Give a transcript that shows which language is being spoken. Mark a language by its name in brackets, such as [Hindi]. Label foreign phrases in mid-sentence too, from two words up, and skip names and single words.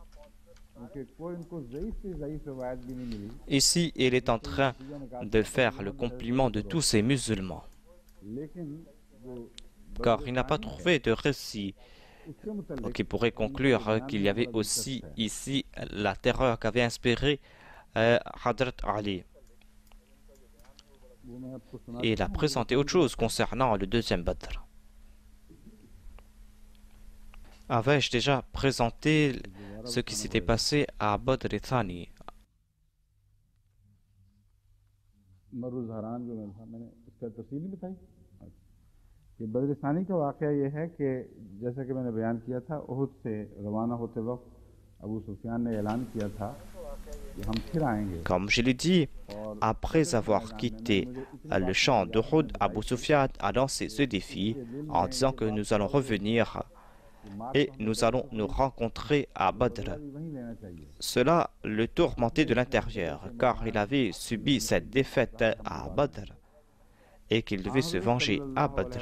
[French] Ici, il est en train de faire le compliment de tous ces musulmans, car il n'a pas trouvé de récit qui pourrait conclure qu'il y avait aussi ici la terreur qu'avait inspirée Hadrat Ali. Et il a présenté autre chose concernant le deuxième Badr. Avais-je déjà présenté ce qui s'était passé à Badr Thani? [Urdu] بدر ثانی کا واقعہ یہ ہے کہ جیسا کہ میں نے بیان کیا تھا، احد سے روانہ ہوتے وقت ابو سفیان نے اعلان کیا تھا کہ ہم پھر آئیں گے. [French] Comme je l'ai dit, après avoir quitté le champ d'Uhud, Abu Sufyan a lancé ce défi en disant que nous allons revenir et nous allons nous rencontrer à Badr. Cela le tourmentait de l'intérieur, car il avait subi cette défaite à Badr et qu'il devait se venger à Badr.